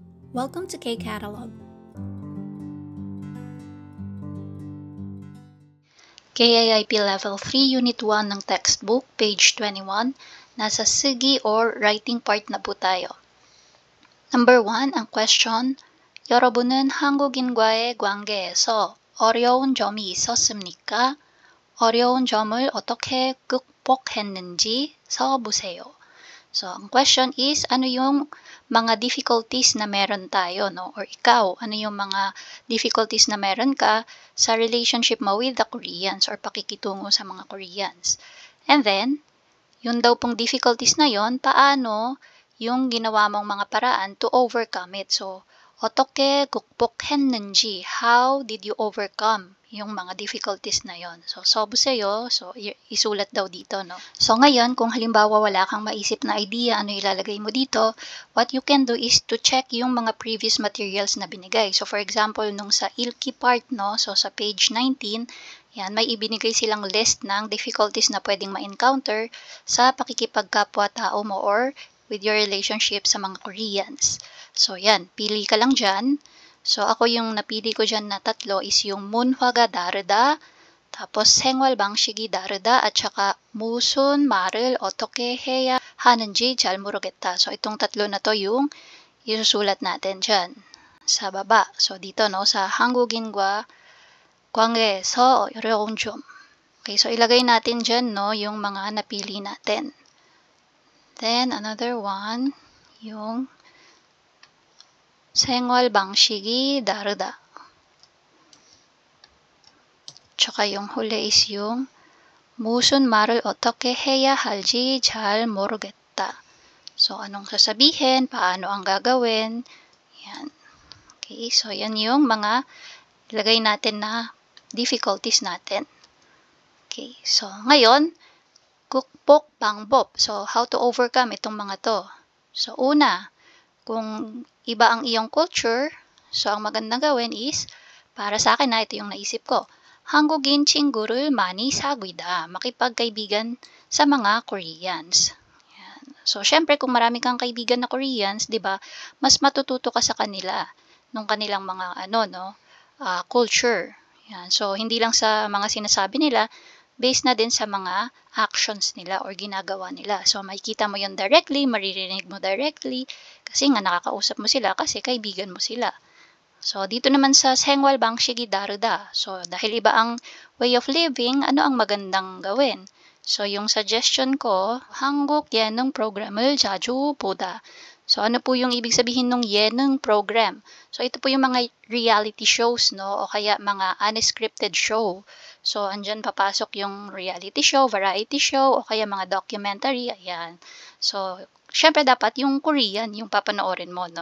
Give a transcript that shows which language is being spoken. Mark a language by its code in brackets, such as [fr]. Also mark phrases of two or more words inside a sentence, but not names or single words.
[en] Welcome to K-Catalog. KIIP Level 3, Unit 1 ng textbook, page 21. [tl] Nasa sige [en] or writing part [tl] na po tayo. Number 1, ang question, [ko] 여러분은 한국인과의 관계에서 어려운 점이 있었습니까? 어려운 점을 어떻게 극복했는지 써보세요. [tl] So, ang [en] question is, [tl] ano yung mga difficulties na meron tayo, no? Or ikaw, ano yung mga difficulties na meron ka sa relationship mo [en] with the Koreans [tl] or pakikitungo sa mga Koreans. [en] And then, [tl] yun daw pong difficulties na yon, paano yung ginawa mong mga paraan [en] to overcome it. [tl] So, [ko] 어떻게 극복했는지, [en] how did you overcome [tl] yung mga [en] difficulties [tl] na yon. So, 써보세요. So, isulat daw dito, no? So, ngayon, kung halimbawa wala kang maisip na idea, ano ilalagay mo dito, [en] what you can do is to check [tl] yung mga [en] previous materials [tl] na binigay. So, [en] for example, [tl] nung sa ILKI part, no? So, sa page 19, yan, may ibinigay silang list ng difficulties na pwedeng ma-encounter sa pakikipagkapwa-tao mo or [en] with your relationship [tl] sa mga Koreans. So, yan, pili ka lang dyan. So, ako yung napili ko dyan na tatlo is yung [ko] 문화가 다르다, [tl] tapos [ko] 생활 방식이 다르다, [tl] at saka [ko] 무슨 말을 어떻게 해야 하는지 잘 모르겠다. [tl] So, itong tatlo na to yung isusulat natin dyan sa baba. So, dito, no, sa [ko] 한국인과 관계에서 어려운 점. [tl] Okay, so ilagay natin dyan, no, yung mga napili natin. [en] Then, another one, [ko] yung 생활 방식이 다르다. [tl] Tsaka yung huli is yung [ko] 무슨 말을 어떻게 해야 할지 잘 모르겠다. [tl] So, anong sasabihin, paano ang gagawin, yan. Okay, so yan yung mga ilagay natin na difficulties natin. Okay, so ngayon, [ko] 극복 방법. [en] So, how to overcome [tl] itong mga to. So, una, kung iba ang iyong culture, so ang magandang gawin is, para sa akin na ito yung naisip ko, [ko] 한국인 친구를 많이 사귀다, [tl] makipagkaibigan sa mga Koreans. Yan. So, syempre, kung marami kang kaibigan na Koreans, di ba, mas matututo ka sa kanila nung kanilang mga culture. Yan. So, hindi lang sa mga sinasabi nila, based na din sa mga actions nila or ginagawa nila. So, makikita mo yun directly, maririnig mo directly, kasi nga nakakausap mo sila kasi kaibigan mo sila. So, dito naman sa [ko] 생활 방식이 다르다. [tl] So, dahil iba ang [en] way of living, [tl] ano ang magandang gawin? So, yung suggestion ko, [ko] 한국 예능 프로그램을 자주 보다. [tl] So, ano po yung ibig sabihin ng 예능 program? So, ito po yung mga [en] reality shows, [tl] no? O kaya mga [en] unscripted show. [tl] So, andyan papasok yung [en] reality show, variety show, [tl] o kaya mga documentary, ayan. So, syempre dapat yung Korean, yung papanoorin mo, no?